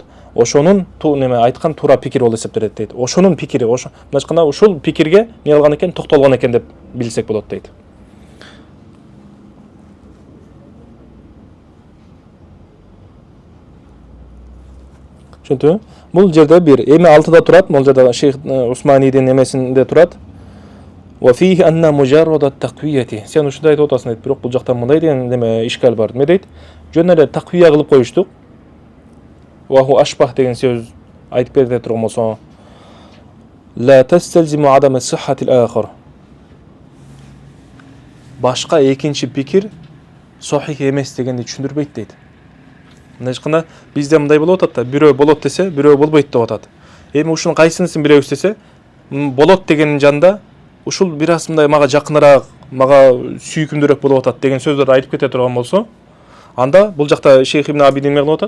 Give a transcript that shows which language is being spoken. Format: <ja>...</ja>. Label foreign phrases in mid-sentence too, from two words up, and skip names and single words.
<ky>Ошонун неме айткан туура пикир болуп эсептелет дейт. Ошонун пикири, мындайча ушул пикирге эмне кылган экен, токтолгон экен деп билсек болот дейт. Түшүндүңбү? Бул жерде бир эми алтыда турат, бул жерде Шейх Усманийдин эмесинде турат.</ky> <ar>وفيه أن مجرد التقوية.</ar> <ky>Сен ушундай айтып атасың дейт, бирок бул жакта мындай деген неме ишкал бар. Эме дейт? Жөн эле таквия кылып коюштук.</ky> <ar>وهو أشبه</ar> <ky>деген сөз айтып берде турган болсо,</ky> <ar>لا تستلزم عدم الصحة الأخرى.</ar> <ky>Башка экинчи пикир сахих эмес дегенди түшүндүрбөйт дейт. Мындайча бизде мындай болуп атат да, бирөө болот десе, бирөө болбойт деп атат. Эми ушунун кайсынысын билебиз десе, болот дегенин жанында ушул бир аз мындай мага жакыныраак, мага сүйкүмдүүрөөк болуп атат деген сөздөрдү айтып кете турган болсо, анда бул жакта Шейх Ибн Абидин эмне кылып атат?</ky>